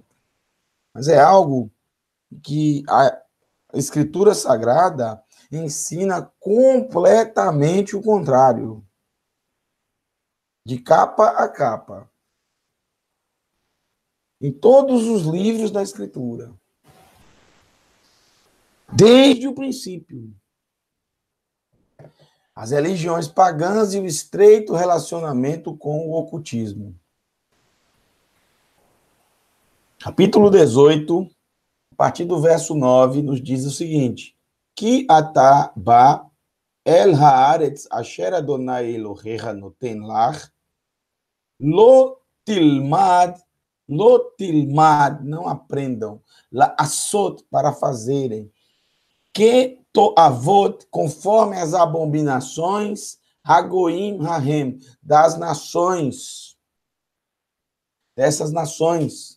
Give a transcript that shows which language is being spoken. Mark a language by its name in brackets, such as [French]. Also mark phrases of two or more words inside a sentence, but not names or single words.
[Portuguese] Mas é algo que a Escritura Sagrada ensina completamente o contrário, de capa a capa, em todos os livros da Escritura, desde o princípio. As religiões pagãs e o estreito relacionamento com o ocultismo. Capítulo 18, a partir do verso 9, nos diz o seguinte: [Hebrew] כי אתה בא אל הארץ אשר יהוה אלהיך נתן לך, לא תלמד, [Portuguese] não aprendam, [Hebrew] לעשות, [Portuguese] para fazerem, que toavot, conforme as abominações, [Hebrew] הגוים ההם, [Portuguese] das nações, dessas nações,